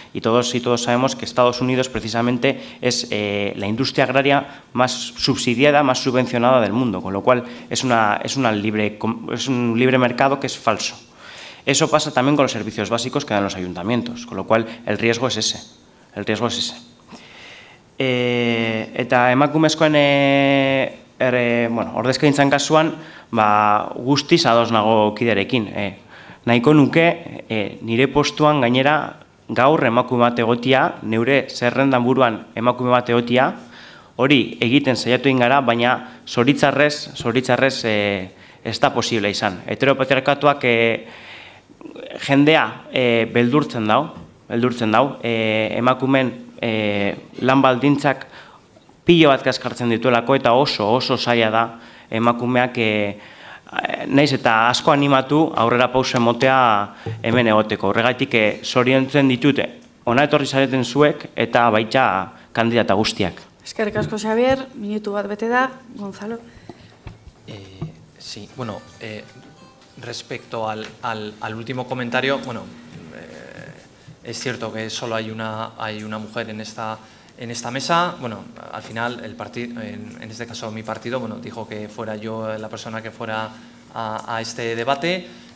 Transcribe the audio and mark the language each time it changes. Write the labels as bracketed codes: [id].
[es] Y todos sabemos que Estados Unidos, precisamente, es la industria agraria más subsidiada, más subvencionada del mundo, con lo cual es un libre mercado que es falso. Eso pasa también con los servicios básicos que dan los ayuntamientos, con lo cual el riesgo es ese. [eu] Eta emakumezkoen ordezkaintzan kasuan guztiz ados nago kiderekin. Nahiko nuke nire postuan gainera gaur emakume bat egotia, neure zerrendan buruan emakume bat egotia, hori egiten saiatu egin gara, baina zoritzarrez ez da posible izan. Heteropatriarkatuak jendea beldurtzen dau, emakumen lan baldintzak pilo bat kaskartzen dituelako eta oso zaila da emakumeak naiz eta asko animatu aurrera pausa emotea hemen egoteko. Horregatik zoriontzen ditute, ona etorri zareten zuek eta baita kandidata guztiak. Eskerrik asko, Xabier, minutu bat bete da, Gonzalo. [es] Sí, bueno, respecto al último comentario, bueno, es cierto que solo hay una mujer en esta mesa. Bueno, al final el partido, en este caso mi partido, bueno, dijo que fuera yo la persona que fuera a este debate.